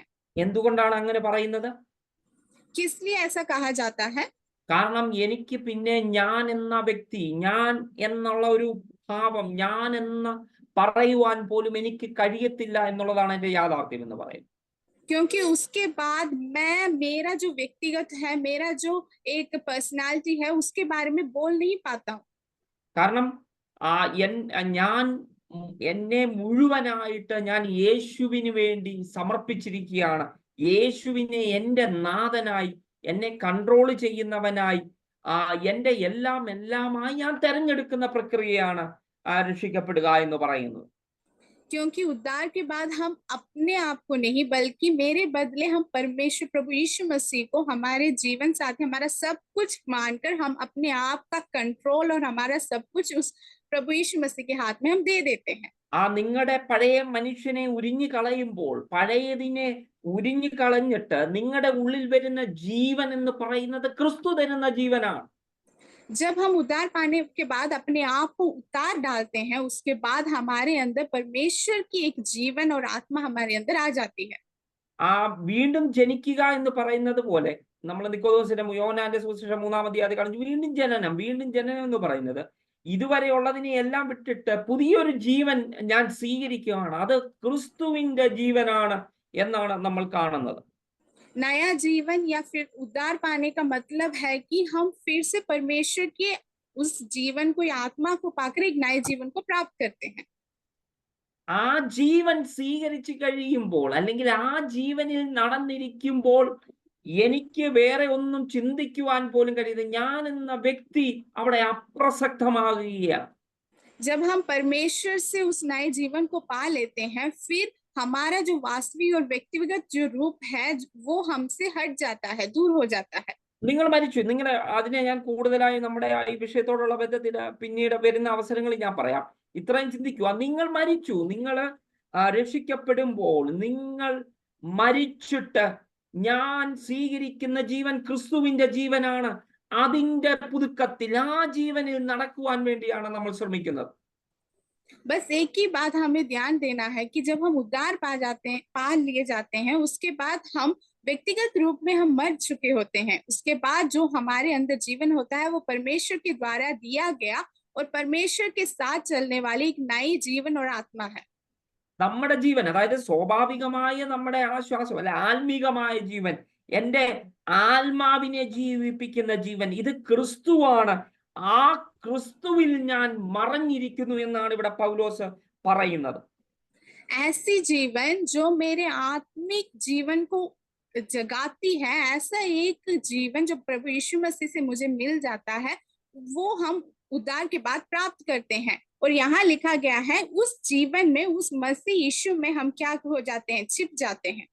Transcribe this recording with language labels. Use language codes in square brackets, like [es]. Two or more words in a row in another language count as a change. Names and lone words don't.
[ml] എന്തുകൊണ്ടാണ് അങ്ങനെ പറയുന്നത്? [hi] किस लिए ऐसा कहा जाता है? [ml] കാരണം എനിക്ക് പിന്നെ ഞാൻ എന്ന വ്യക്തി, ഞാൻ എന്നുള്ള ഒരു ഭാവം, ഞാൻ എന്ന് പറയുവാൻ പോലും എനിക്ക് കഴിയത്തില്ല എന്നുള്ളതാണ് എന്റെ യാഥാർത്ഥ്യം എന്ന് പറയുന്നത്. [hi] क्योंकि उसके बाद मेरा जो व्यक्तिगत है, मेरा जो एक पर्सनालिटी है, उसके बारे में बोल नहीं पाता हूँ. [ml] കാരണം ഞാൻ എന്നെ മുഴുവനായിട്ട് ഞാൻ യേശുവിന് വേണ്ടി സമർപ്പിച്ചിരിക്കുകയാണ്. യേശുവിനെ എന്റെ നാഥനായി, എന്നെ കൺട്രോൾ ചെയ്യുന്നവനായി, എന്റെ എല്ലാമായി ഞാൻ തെരഞ്ഞെടുക്കുന്ന പ്രക്രിയയാണ് രക്ഷിക്കപ്പെടുക എന്ന് പറയുന്നത്. [hi] क्योंकि उद्धार के बाद हम अपने आप को नहीं बल्कि मेरे बदले हम परमेश्वर प्रभु यीशु मसीह को हमारे जीवन साथी, हमारा सब कुछ मानकर हम अपने आप का कंट्रोल और हमारा सब कुछ उस प्रभु यीशु मसीह के हाथ में हम दे देते हैं। [ml] ആ നിങ്ങളുടെ പഴയ മനുഷ്യനെ ഉരിഞ്ഞു കളയുമ്പോൾ, പഴയതിനെ ഉരിഞ്ഞു കളഞ്ഞിട്ട് നിങ്ങളുടെ ഉള്ളിൽ വരുന്ന ജീവൻ എന്ന് പറയുന്നത് ക്രിസ്തു തരുന്ന ജീവനാണ്. [hi] जब हम उद्धार पाने के बाद अपने आप को उतार डालते हैं, उसके बाद हमारे अंदर परमेश्वर की एक जीवन और आत्मा हमारे अंदर आ जाती है। [ml] ആ വീണ്ടും ജനിക്കുക എന്ന് പറയുന്നത് പോലെ നമ്മൾ നിക്കോദോസിന്റെ യോഹന്നാന്റെ സുവിശേഷം 3-ാം അധ്യായത്തിൽ കാണുന്നു, വീണ്ടും ജനനം എന്ന് പറയുന്നത് ഇതുവരെയുള്ളതിനെ എല്ലാം വിട്ടിട്ട് പുതിയൊരു ജീവൻ ഞാൻ സ്വീകരിക്കുകയാണ്, അത് ക്രിസ്തുവിന്റെ ജീവനാണ് എന്നാണ് നമ്മൾ കാണുന്നത്. [hi] नया जीवन या फिर उद्धार पाने का मतलब है कि हम फिर से परमेश्वर के उस जीवन को या आत्मा को पाकर एक नए जीवन को प्राप्त करते हैं। [ml] ആ ജീവൻ സ്വീകരിച്ചു കഴിയുമ്പോൾ, അല്ലെങ്കിൽ ആ ജീവനിൽ നടന്നിരിക്കുമ്പോൾ എനിക്ക് വേറെ ഒന്നും ചിന്തിക്കുവാൻ പോലും കഴിയുന്നത്, ഞാൻ എന്ന വ്യക്തി അവിടെ അപ്രസക്തമാകുകയാണ്. [hi] जब हम परमेश्वर से उस नए जीवन को पा लेते हैं, फिर हमारा जो वास्तविक और व्यक्तिगत जो रूप है वो हमसे हट जाता है, दूर हो जाता है। [ml] നിങ്ങൾ മരിച്ചു. നിങ്ങളെ അതിനെ ഞാൻ കൂടുതലായി നമ്മുടെ ഈ വിഷയത്തോടുള്ള ബന്ധത്തിൽ പിന്നീട് വരുന്ന അവസരങ്ങളിൽ ഞാൻ പറയാം. ഇത്രയും ചിന്തിക്കുക, നിങ്ങൾ മരിച്ചു. നിങ്ങൾ രക്ഷിക്കപ്പെടുമ്പോൾ നിങ്ങൾ മരിച്ചിട്ട് ഞാൻ സ്വീകരിക്കുന്ന ജീവൻ ക്രിസ്തുവിന്റെ ജീവനാണ്. അതിന്റെ പുതുക്കത്തിൽ ആ ജീവനിൽ നടക്കുവാൻ വേണ്ടിയാണ് നമ്മൾ ശ്രമിക്കുന്നത്. [hi] बस एक ही बात हमें ध्यान देना है कि जब हम उद्धार पा लिए जाते हैं, उसके बाद हम व्यक्तिगत रूप में हम मर चुके होते हैं। उसके बाद जो हमारे अंदर जीवन होता है वो परमेश्वर के द्वारा दिया गया और परमेश्वर के साथ चलने वाली एक नई जीवन और आत्मा है। [ml] നമ്മുടെ ജീവൻ, അതായത് സ്വാഭാവികമായ നമ്മുടെ ആശ്വാസം അല്ലെ ആത്മീകമായ ജീവൻ, എന്റെ ആത്മാവിനെ ജീവിപ്പിക്കുന്ന ജീവൻ, ഇത് ക്രിസ്തുവാണ്. ആ ക്രിസ്തുവിൽ ഞാൻ മറഞ്ഞിരിക്കുന്നു എന്നാണ് ഇവിടെ പൗലോസ് പറയുന്നത്. [hi] ऐसी जीवन जो मेरे आत्मिक जीवन को जगाती है, ऐसा एक जीवन जो प्रभु यीशु मसीह से मुझे मिल जाता है, वो हम उद्धार के बाद प्राप्त करते हैं। और यहाँ लिखा गया है उस जीवन में, उस मसीह यीशु में हम क्या हो जाते हैं, छिप जाते हैं।